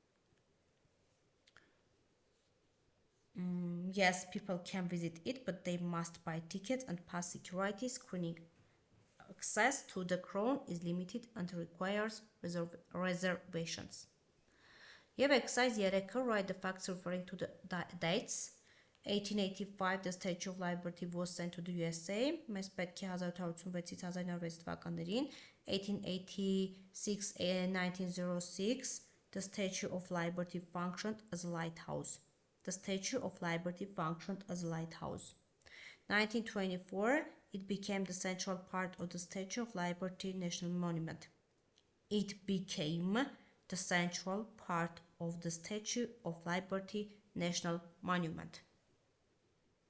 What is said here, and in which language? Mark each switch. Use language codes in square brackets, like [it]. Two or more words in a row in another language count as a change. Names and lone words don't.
[en] Yes, people can visit it, but they must buy tickets and pass security screening. Access to the crown is limited and requires reservations. Եվ exercise 3-ը, write the facts referring to the dates. 1885 the Statue of Liberty was sent to the USA. [hy] Մեզ պետք է 1886-ից 1906 թվականներին. [en] 1886 1906 the Statue of Liberty functioned as a lighthouse. The Statue of Liberty functioned as a lighthouse. 1924 it became the central part of the Statue of Liberty National Monument. It became the central part of the Statue of Liberty National Monument.